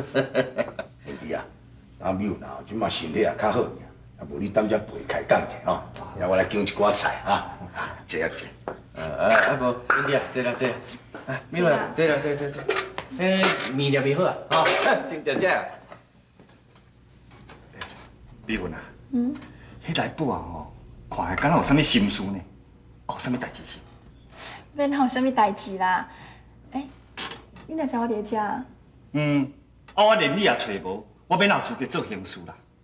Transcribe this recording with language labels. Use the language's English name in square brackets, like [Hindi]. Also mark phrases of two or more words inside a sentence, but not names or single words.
[Min Nan Chinese] 兄弟啊，阿美云啊，即马身体也较好尔，啊无你等遮陪开讲者吼，然后我来拣一寡菜啊，坐啊坐。无，兄弟啊，坐啦。美云啊，坐啦。面了未好啊，吼，先食食。美云啊，迄来宝啊吼，看起敢若有啥物心事呢？有啥物代志是？免有啥物代志啦。你若知我伫遮啊？我连你也找无，我免有资格做刑事啦。